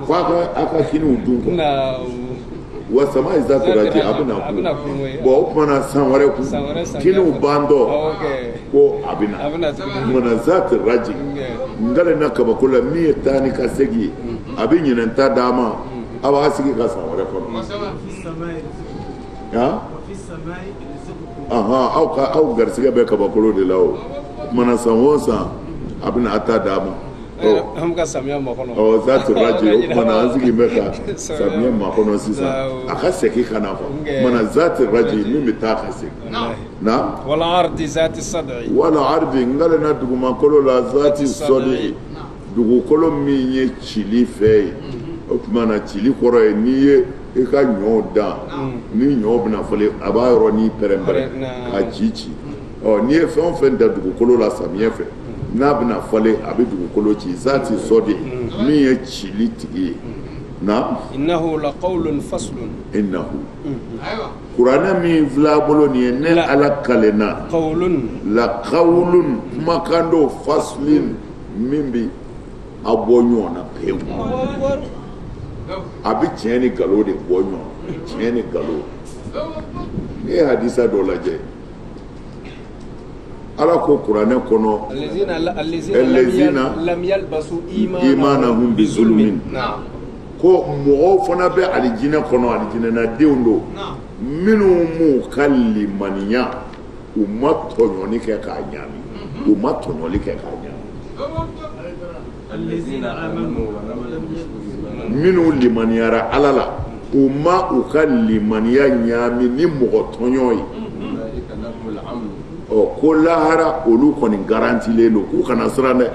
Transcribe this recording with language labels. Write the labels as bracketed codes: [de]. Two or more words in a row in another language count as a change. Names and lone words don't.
[bm] ko a ka kiniw dun quoi [ar] والسماء [bm] ye [ar] ذات الرجع [bm] a bɛna kun bon o tumana san wɛrɛ kun kiniw bandɔ ko a bɛna tumana [ar] ذات الرجع [bm] n dalen na kabako la min ye taa ni ka segin ye a bɛ ɲinɛ ta d'a ma a b'a sigi ka san wɛrɛ kɔnɔ aw garisɛgɛ bɛ kabakolo de la o tumana san o san a bɛna a ta d'a ma an ka samiya makɔnɔ [ar] ذات الرجع [bm] o tumana an sigi bɛ ka samiya makɔnɔ sisan a ka segin ka na fɔ tumana [ar] ذات الرجع [bm] min bɛ taa ka segin na [ar] والأرض ذات الصدع والأرض [bm] n galen na dugumakolo la [ar] ذات الصدع [bm] dugukolo min ye cili fɛ ye o tumana cili kɔrɔ ye n'i ye i ka ɲɔw dan ni ɲɔ bɛna fɔlen a b'a yɔrɔ ni pɛrɛn-pɛrɛn ka ci n'i ye fɛn o fɛn da dugukolo la samiyɛ fɛ n'a bɛna fɔlen a bɛ dugukolo ci [ar] ذات الصدع [bm] min ye cili tigi ye na [ar] إنه لقول فصل [bm] innahu kuranɛ min filɛ a bolo nin ye ne ala kalenna laqawlun kumakan dɔ faslin min bi a bɔ ɲɔgɔn na pewu a bɛ tiɲɛ ni nkalon de bɔ ɲɔgɔn tiɲɛ ni nkalon ne ye hadisa dɔ lajɛ ala ko kuranɛ kɔnɔ allazina [ar] لم يلبسوا إيمانهم بظلم [bm] ko mɔgɔw fana bɛ alijinɛ kɔnɔ alijinɛnadenw don minnu m'u ka limaniya u ma tɔɲɔli kɛ k'a ɲaami u ma tɔɲɔli kɛ k'a ɲaami minnu limaniyara ala la u ma u ka limaniya ɲaami ni mɔgɔ tɔɲɔ ye ko lahara olu kɔni garantilen don k'u kana siran dɛ